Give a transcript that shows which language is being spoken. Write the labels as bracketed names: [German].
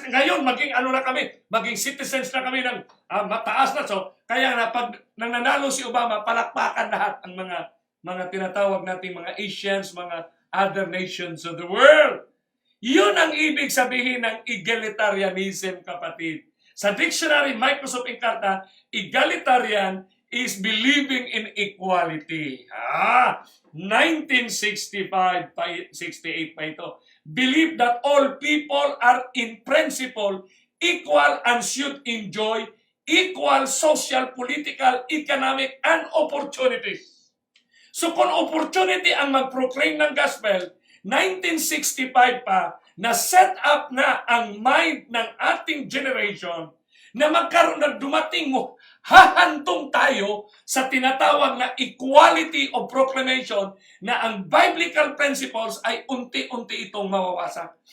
[Filipino] Ngayon, maging citizens na kami ng mataas na. So, kaya na pag nananalo si Obama, palakpakan lahat ang mga tinatawag nating mga Asians, [English] mga other nations of the world. [Filipino] Yun ang ibig sabihin ng egalitarianism, kapatid. [English] Sa dictionary, Microsoft Encarta, egalitarian is believing in equality. [Filipino] 1965, 68 pa ito. [English] Believe that all people are in principle equal and should enjoy equal social, political, economic, and opportunities. [Filipino] So kung opportunity ang mag-proclaim ng gospel, 1965 pa, na set up na ang mind ng ating generation na dumating mo, hahantong tayo sa tinatawag na [English] equality of proclamation [Filipino] na ang biblical principles ay unti-unti itong mawawasak.